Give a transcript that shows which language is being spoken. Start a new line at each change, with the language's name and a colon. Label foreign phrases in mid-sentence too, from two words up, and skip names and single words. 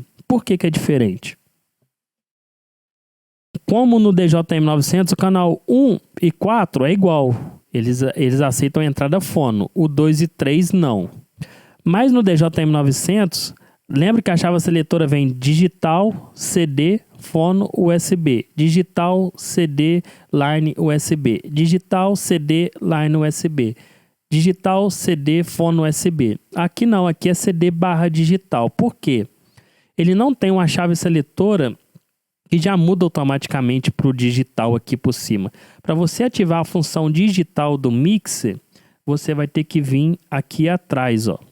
Portuguese: Por que é diferente? Como no DJM900, o canal 1 e 4 é igual. Eles aceitam a entrada fono. O 2 e 3 não. Mas no DJM900, lembra que a chave seletora vem digital, CD, fono, USB. Digital, CD, line, USB. Digital, CD, line, USB. Digital, CD, fono, USB. Aqui não, aqui é CD barra digital. Por quê? Ele não tem uma chave seletora que já muda automaticamente para o digital aqui por cima. Para você ativar a função digital do mixer, você vai ter que vir aqui atrás, ó.